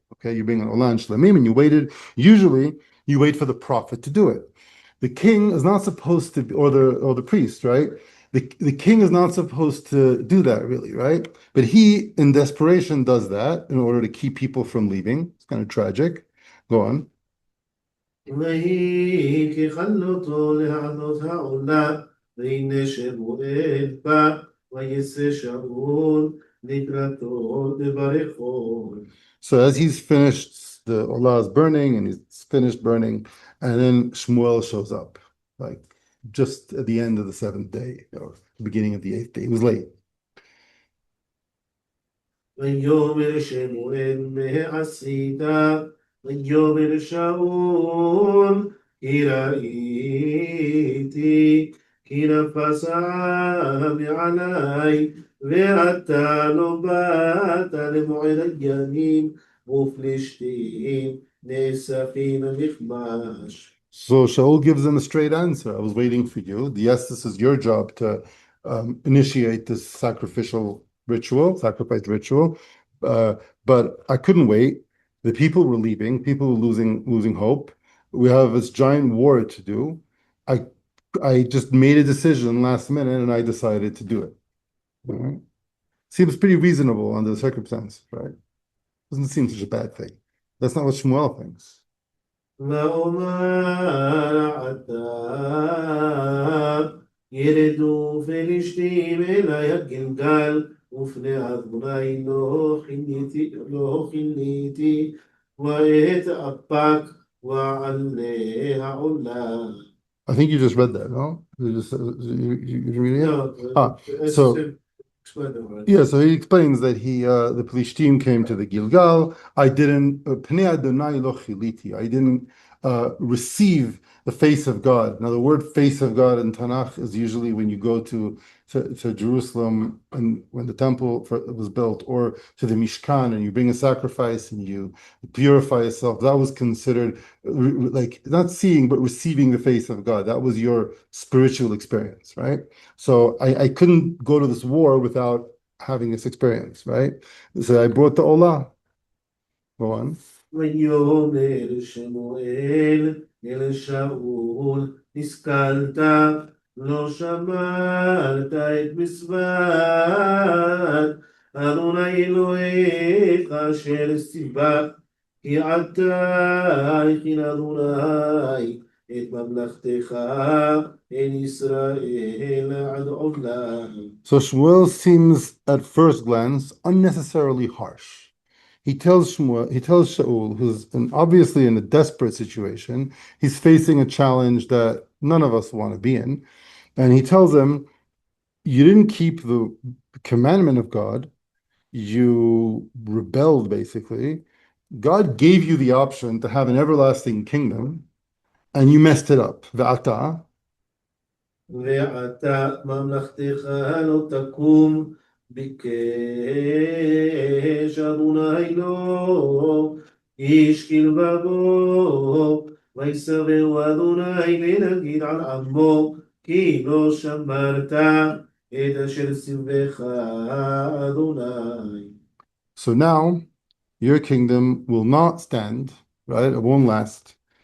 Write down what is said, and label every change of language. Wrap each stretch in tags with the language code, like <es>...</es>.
<en>Okay, you bring an Olah and Shlamim and you waited. Usually, you wait for the prophet to do it. The king is not supposed to, or the priest, right? The king is not supposed to do that, really, right? But he, in desperation, does that in order to keep people from leaving. It's kind of tragic. Go on.</en> <he>ויהי ככלותו להעלות העולה, והנה שמואל בא, ויצא שאול לקראתו לברכו.</he> <en>So as he's finished, the Olah is burning and he's finished burning, and then Shmuel shows up, like just at the end of the seventh day or the beginning of the eighth day. He was late.</en> <he>ויאמר שמואל מה עשית? ויאמר שאול כי ראיתי כי נפש העם מעלי ואתה לא באת למועד הימים ופלישתים נאספים למכמש.</he> <en>So Shaul gives him a straight answer. I was waiting for you. Yes, this is your job to initiate this sacrifice ritual. But I couldn't wait. The people were leaving. People were losing hope. We have this giant war to do. I just made a decision last minute and I decided to do it. All right? Seems pretty reasonable under the circumstance, right? Doesn't seem such a bad thing. That's not what Shmuel thinks.</en> <he>ואומר עתה ירדו פלישתים אלי הגלגל ופני אדוני לא כיניתי ואתאפק ועלה העולה.</he> <en>I think you just read that, no? You read it? No, So explain the word. yeah, so he explains that the Philistine came to the Gilgal. I didn't</en> <he>Pnei Adonai lo chiliti.</he> <en>I didn't receive the face of God. Now, the word face of God in Tanach is usually when you go to Jerusalem and when the temple was built, or to the Mishkan and you bring a sacrifice and you purify yourself. That was considered like not seeing, but receiving the face of God. That was your spiritual experience, right? So I couldn't go to this war without having this experience, right? So I brought the Olah. Go on.</en> <he>ויאמר שמואל אל שאול השכלת לא שמרת את מצוות אדוני אלוהיך אשר ציווה כי עתה הכין אדוני את ממלכתך אל ישראל עד עולם.</he> <en>So Shmuel seems at first glance unnecessarily harsh. He tells Shaul, who's obviously in a desperate situation, he's facing a challenge that none of us want to be in, and he tells him, you didn't keep the commandment of God, you rebelled basically. God gave you the option to have an everlasting kingdom, and you messed it up.</en> <he>Ve'ata. ועתה ממלכתך לא תקום ביקש אדוני לו איש כלבבו ויסבהו אדוני לנגיד על עמו כי לא שמרת את אשר ציווך אדוני.</he> <en>So now your kingdom will not stand, right? It won't last.</en>